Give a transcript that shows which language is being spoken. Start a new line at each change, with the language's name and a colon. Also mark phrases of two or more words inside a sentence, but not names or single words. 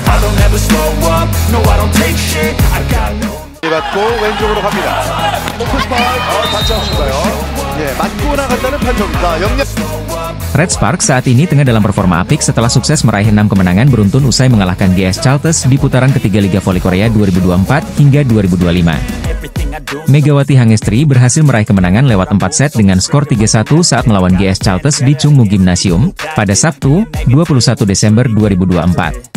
English: I'll never slow up, no I don't take shit, I got no.
Korean: 맞고 왼쪽으로 갑니다. 다시 한번가요? 예, 맞고 나간다는 판정입니다. 영역.
Indonesian: Red Sparks saat ini tengah dalam performa apik setelah sukses meraih 6 kemenangan beruntun usai mengalahkan GS Chalters di putaran ketiga Liga Voli Korea 2024 hingga 2025. Megawati Hangestri berhasil meraih kemenangan lewat 4 set dengan skor 3-1 saat melawan GS Chalters di Chungmu Gymnasium pada Sabtu, 21 Desember 2024.